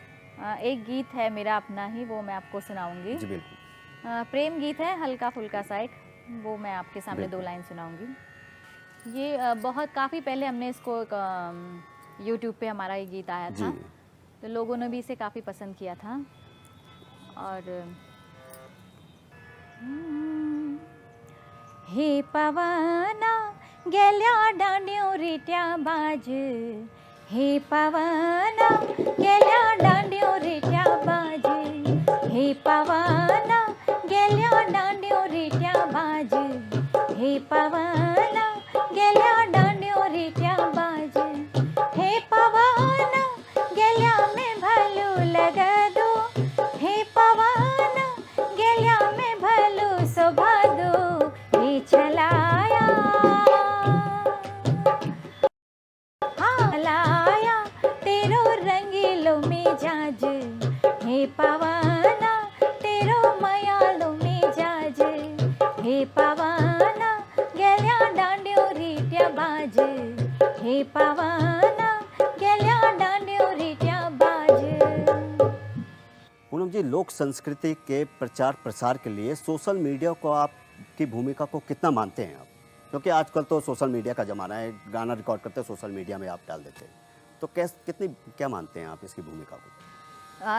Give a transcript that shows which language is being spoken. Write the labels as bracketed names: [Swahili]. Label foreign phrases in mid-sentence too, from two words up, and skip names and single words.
[Hindi] एक गीत है मेरा अपना ही, वो मैं आपको सुनाऊंगी। जी बिल्कुल। प्रेम गीत है, हल्का फुल्का सा एक, वो मैं आपके सामने दो बिल्कुल। लाइन सुनाऊंगी। ये बहुत काफ़ी पहले हमने इसको यूट्यूब पे हमारा ये गीत आया जी। था, तो लोगों ने भी इसे काफ़ी पसंद किया था। [Garhwali] और हे पवना गेल्या दांड्यो रिट्या बाज, हे पवना गेल्या दांड्यो रिट्या बाज, हे पवना गेल्या दांड्यो रिट्या बाज, हे पवना गेल्या दांड्यो रिट्या बाज, हे पवना गेल्या में भलू लगा दो, हे पवना गेल्या में भलू शोभा दो, हे चलाया हाँ लाया तेरो रंगीलो मिजाज, हे पवना तेरो मयालो मिजाज, हे पवना गेल्या दांड्यो रिट्या बाज, हे पवना गेल्या दांड्यो रिट्या बाज। [Hindi] पूनम जी, लोक संस्कृति के प्रचार प्रसार के लिए [English] social media [Hindi] को आपकी भूमिका को कितना मानते हैं आप? क्योंकि आजकल तो [English] social media [Hindi] का ज़माना है, गाना रिकॉर्ड करते हैं [English] social media [Hindi] में आप डाल देते हैं, तो क्या मानते हैं आप इसकी भूमिका को?